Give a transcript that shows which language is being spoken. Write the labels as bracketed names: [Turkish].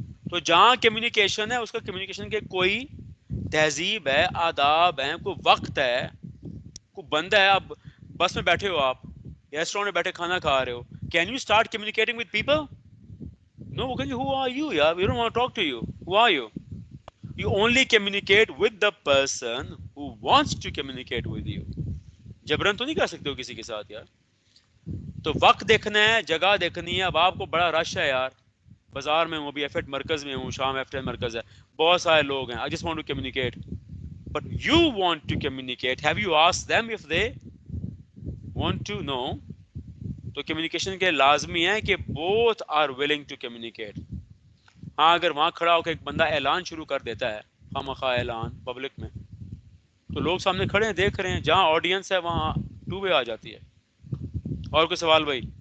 [Urdu] تو جہاں کمیونیکیشن ہے اس کا کمیونیکیشن کے کوئی تہذیب ہے، آداب ہیں، کوئی وقت ہے، کوئی بندہ ہے. اب بس میں بیٹھے ہو، آپ ریسٹورینٹ میں بیٹھے کھانا کھا رہے ہو، [English] Can you start communicating with people? No, [Urdu] وہ کہیں گے [English] who are you yaar, we don't want to talk to you. Who are you? You only communicate with the person who wants to communicate with you. [Urdu] جبرن تو نہیں کر سکتے ہو کسی کے ساتھ یار. تو وقت دیکھنا ہے، جگہ دیکھنی ہے. اب آپ کو بڑا رش ہے یار بازار میں ہوں، ابھی ایف ایٹ مرکز میں ہوں، شام ایف ایٹ مرکز ہے، بہت سارے لوگ ہیں. [English] I just want to communicate. But you want to communicate. Have you asked them if they want to know? [Urdu] تو کمیونیکیشن کے لازمی ہے کہ [English] Both are willing to communicate. [Urdu] ہاں اگر وہاں کھڑا ہو کے ایک بندہ اعلان شروع کر دیتا ہے، خامخواہ اعلان پبلک میں، تو لوگ سامنے کھڑے ہیں دیکھ رہے ہیں، جہاں آڈینس ہے وہاں ٹو وے آ جاتی ہے. اور کوئی سوال بھائی؟